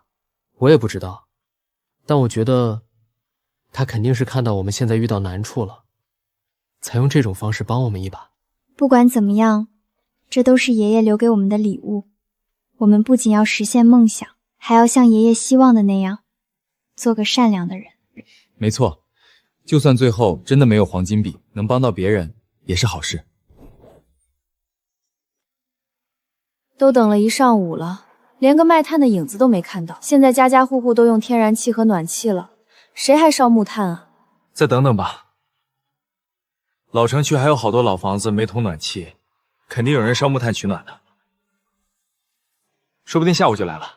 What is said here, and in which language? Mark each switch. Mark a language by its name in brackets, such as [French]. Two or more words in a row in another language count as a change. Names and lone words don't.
[Chinese] 我也不知道，但我覺得他肯定是看到我們現在遇到難處了，才用這種方式幫我們一把。不管怎麼樣，這都是爺爺留給我們的禮物。我們不僅要實現夢想，還要像爺爺希望的那樣，做個善良的人。沒錯，就算最後真的沒有黃金筆，能幫到別人也是好事。都等了一上午了，連個賣炭的影子都沒看到。現在家家戶戶都用天然氣和暖氣了，誰還燒木炭啊？再等等吧。老城區還有好多老房子沒通暖氣，肯定有人燒木炭取暖的，說不定下午就來了。